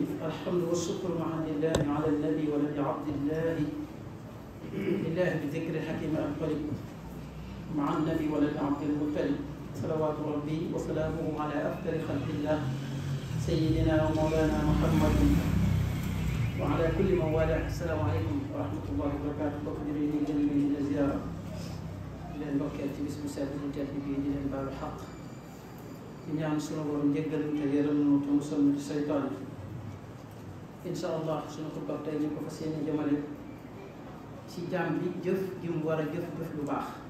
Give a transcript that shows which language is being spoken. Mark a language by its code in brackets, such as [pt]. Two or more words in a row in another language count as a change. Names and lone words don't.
[ar] الحمد والشكر مع لله على النبي ولد عبد الله لله بذكر الحكيم القريب مع النبي ولد عبد المطلب صلوات ربي وسلامه على أفضل خلق الله سيدنا ومولانا محمد وعلى كل من والاه. السلام عليكم ورحمة الله وبركاته. [wo] bokk di leen nuyu di leen ziyaara di leen ndokkeel ci bis bu sedd bu tedd bi di leen baalu xaq di ñaan sunu borom njëggal te yërëm nu te musal nu ci seytaan. [ar] إن شاء الله [wo] sunu xutba tey ñu ko fas yéene jëmale ci jaam bi jëf ji mu war a jëf lu baax.